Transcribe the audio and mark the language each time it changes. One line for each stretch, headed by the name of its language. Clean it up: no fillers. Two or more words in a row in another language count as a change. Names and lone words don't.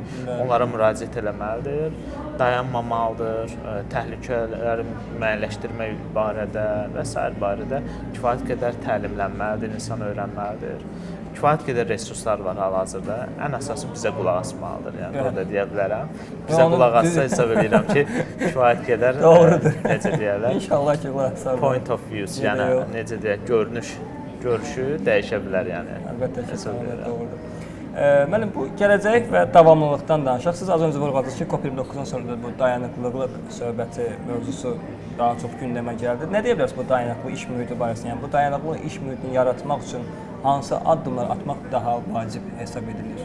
Azerbaijani: Onlara müraciət eləməlidir, dayanmamalıdır, təhlükələri müəyyənləşdirmək barədə və s. barədə kifayət qədər təlimlənməlidir, insan öyrənməlidir. Kifayət qədər resurslar var hal-hazırda. Ən əsası bizə qulaq asmalıdır. Yəni bunu da deyə bilərəm. Bizə qulaq assa hesab edirəm ki, kifayət qədər necə deyirlər? İnşallah ki, qulaq asarlar.
English: Point of view,
Azerbaijani: yəni necə deyək, görüşü dəyişə bilər yəni. Əlbəttə ki, doğrudur. Müəllim, bu gələcək və davamlılıqdan danışaq. Siz az öncə vurğuladınız ki, COP29-dan sonra bu dayanıqlılıq söhbəti mövzusu daha çox gündəmə gəldi. Nə deyə bilərsiniz bu dayanıqlı iş mühiti barəsində? Yəni bu dayanıqlı iş mühitini yaratmaq üçün hansı addımlar atmaq daha vacib hesab edilir?